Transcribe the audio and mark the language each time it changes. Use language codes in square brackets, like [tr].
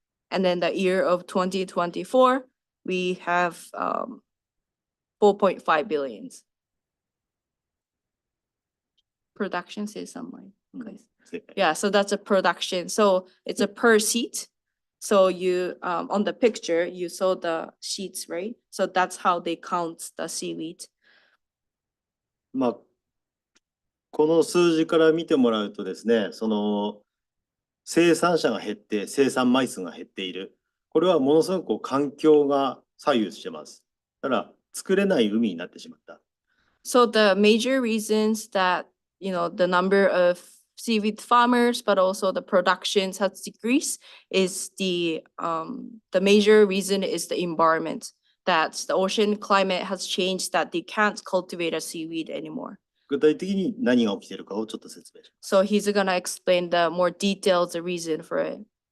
[en] And then the year of 2024, we have 4.5 billions. Production says something. Yeah, so that's a production. So it's a per seat. So you on the picture, you saw the sheets, right? So that's how they count the seaweed. [ja] まあ、この数字から見てもらうとですね、その生産者が減って生産枚数が減っている。これはものすごくこう環境が左右してます。だから作れない海になってしまった。 [en] So the major reasons that the number of seaweed farmers, but also the productions has decreased is the major reason is the environment, that the ocean climate has changed, that they can't cultivate a seaweed anymore. [ja] 具体的に何が起きているかをちょっと説明します。 [en] So he's gonna explain the more details, the reason for it.